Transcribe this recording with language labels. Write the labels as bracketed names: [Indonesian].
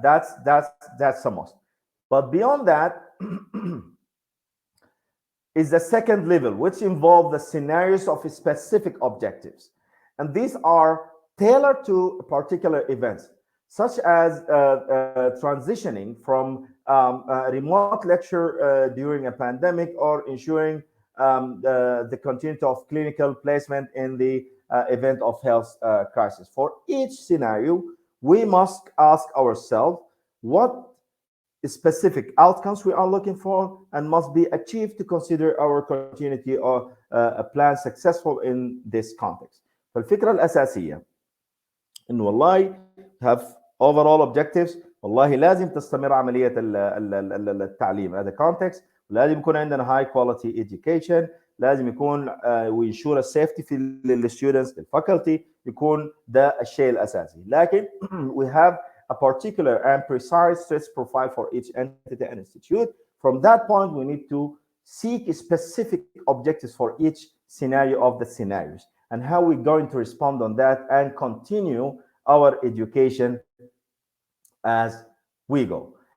[English] That's a must. But beyond that is the second level, which involve the scenarios of specific objectives, and these are tailored to particular events, such as transitioning from a remote lecture during a pandemic, or ensuring the continuity of clinical placement in the event of health crisis. For each scenario, we must ask ourselves what specific outcomes we are looking for and must be achieved to consider our continuity or a plan successful in this context. [Arabic] فالفكرة الأساسية إنه والله have overall objectives. والله لازم تستمر عملية التعليم هذا context. لازم يكون عندنا high quality education. لازم يكون we ensure safety في للstudents للfaculty. يكون ده الشيء الأساسي. [English] لكن we have a particular and precise stress profile for each entity and institute. From that point, we need to seek specific objectives for each scenario of the scenarios and how we're going to respond on that and continue our education as we go.